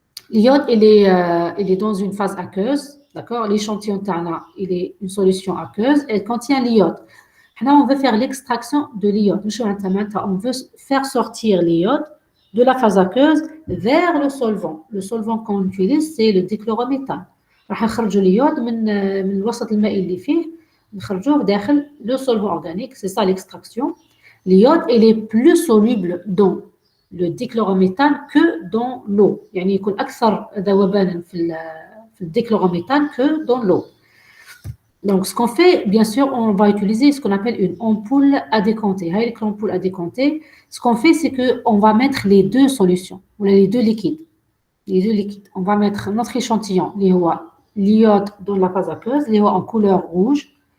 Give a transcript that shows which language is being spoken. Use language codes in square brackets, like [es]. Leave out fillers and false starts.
[fr] L'iode, il est dans une phase aqueuse, d'accord? L'échantillon Tana, il est une solution aqueuse, elle contient l'iode. Là, on veut faire l'extraction de l'iode. On veut faire sortir l'iode de la phase aqueuse vers le solvant. Le solvant qu'on utilise, c'est le dichlorométhane. [ar] راح نخرجوا l'iode من الوسط المائي اللي فيه نخرجوه داخل [fr] le solvant organique, c'est ça l'extraction. L'iode, il est plus soluble dans le dichlorométhane que dans l'eau. [ar] يعني يكون أكثر ذوبانا في الديكلوروméthane [fr] que dans l'eau. Donc, ce qu'on fait, bien sûr, on va utiliser ce qu'on appelle une ampoule à décompter. Avec l'ampoule à décompter, ce qu'on fait, c'est qu'on va mettre les deux solutions, les deux liquides. On va mettre notre échantillon, l'iode dans la phase aqueuse, l'iode en couleur rouge.